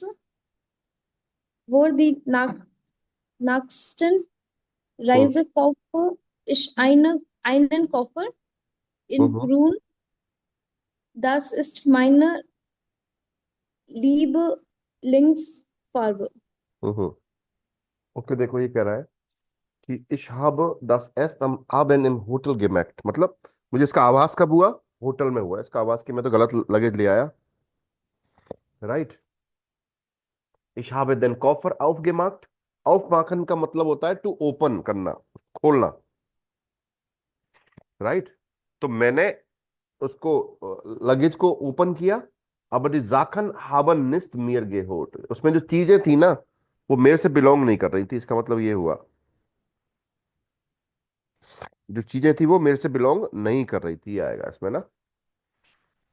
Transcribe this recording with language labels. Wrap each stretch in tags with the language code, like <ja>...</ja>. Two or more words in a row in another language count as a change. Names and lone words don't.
<de>Vor die nächsten Reise kaufe ich einen Koffer in हम्म Grün. Das ist meine Lieblingsfarbe.</de> <hi>हम्म ओके, देखो ये कह रहा है कि</hi> <de>ich habe das erst am Abend im Hotel gemerkt,</de> <hi>मतलब मुझे इसका आभास कब हुआ, होटल में हुआ। इसका आभास कि मैं तो गलत लगेज ले आया, राइट।</hi> <de>Ich habe den Koffer aufgemacht।</de> <hi>aufmachen का मतलब होता है</hi> <en>to open</en> <hi>करना, खोलना, राइट। तो मैंने उसको लगेज को ओपन किया। अब</hi> <de>Sachen haben nicht mehr gehört,</de> <hi>उसमें जो चीजें थी ना वो मेरे से बिलोंग नहीं कर रही थी, इसका मतलब ये हुआ, जो चीजें थी वो मेरे से बिलोंग नहीं कर रही थी, ये आएगा इसमें ना।</hi>